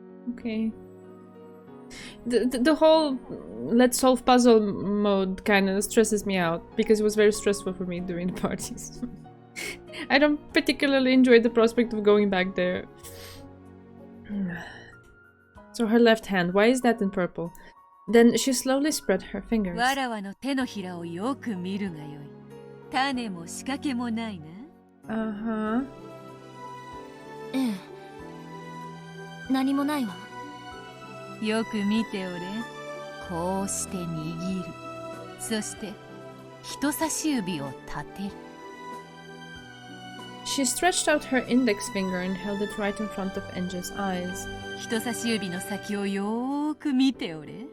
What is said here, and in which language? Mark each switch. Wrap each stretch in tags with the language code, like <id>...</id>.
<en>Okay. The whole let's solve puzzle mode kind of stresses me out because it was very stressful for me during the parties. I don't particularly enjoy the prospect of going back there. So her left hand, why is that in purple? Then she slowly spread her fingers.</en> <ja>わらわの手のひらをよく見るがよい。種も仕掛けもないな。 Uh-huh. ええ。何もないわ。よく見ておれ。こうして握る。そして人差し指を立てる。</ja> <en>She stretched out her index finger and held it right in front of Enja's eyes.</en> <ja>人差し指の先をよーく見ておれ。</ja>